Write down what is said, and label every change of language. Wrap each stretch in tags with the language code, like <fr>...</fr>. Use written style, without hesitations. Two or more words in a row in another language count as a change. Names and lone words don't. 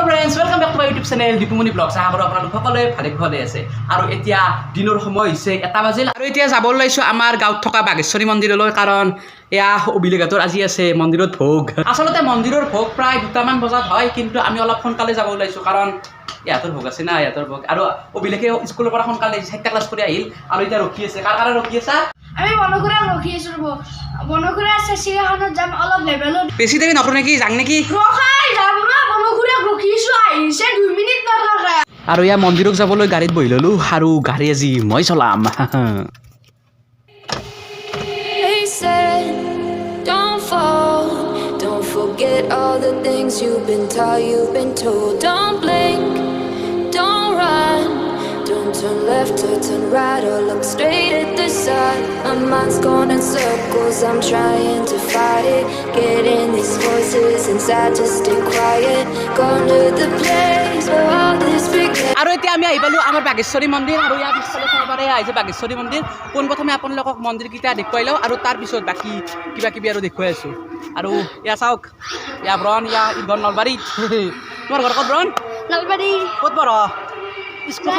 <en>friends welcome back to my YouTube channel</en> <as>दीपुमणि ब्लग्स</as> <hi>आशा करो</hi> <as>আপোনালোক সকলোৱে ভালে আছে আৰু এতিয়া দিনৰ সময় হৈছে 1 বাজিল আৰু এতিয়া যাব লাইছো আমাৰ গাঁৱত থকা বাগেশ্বৰী মন্দিৰলৈ কাৰণ এয়া অবিলেঘাটৰ আজি আছে মন্দিৰত ভোগ আসলতে মন্দিৰৰ ভোগ প্ৰায় 2 মান বজাত হয় কিন্তু আমি অলপ সোনকালে যাব লাইছো কাৰণ ইয়াতৰ ভোগ আছে না ইয়াতৰ ভোগ আৰু অবিলেঘে স্কুলৰ পৰা সোনকালে 7টা ক্লাছ কৰি আহিল আৰু এতিয়া ৰখি আছে কাৰ কাৰণে ৰখি আছে আমি বনকুৰা ৰখি আছো বনকুৰা আছে সিহানত যাম অলপ লেভেলত বেছি দেৰি নকৰো নেকি যাং নেকি ৰখাই যাম না বনকুৰা ৰখি আছো আহিছে 2 মিনিট নৰখা আৰু ইয়া মন্দিৰক যাবলৈ গাড়ীত বহি ললো আৰু গাড়ী আজি মই চলাম</as> <en>Don't forget all the things you've been taught, you've been told. Don't blink, don't run, don't turn left or turn right or look straight at the sun. My mind's going in circles, I'm trying to fight it. Getting these voices inside to stay quiet. Going to the place where all this began.</en> <as>আৰু এতিয়া আমি আহিবালো আমাৰ বাগেশ্বৰী মন্দিৰ আৰু ইয়াৰ পিছফালে চাবৰে আহিছে বাগেশ্বৰী মন্দিৰ কোন প্ৰথমে আপোনালোকক মন্দিৰকেইটা দেখুৱাই লওঁ আৰু তাৰ পিছত বাকি কিবা আৰু দেখুৱাই আছো আৰু ইয়া চাওক ইয়া ব্ৰন ইয়া ইগন নলবাৰী তোমাৰ ঘৰ ক'ত ব্ৰন নলবাৰী ক'ত পঢ় স্কুলখন</as>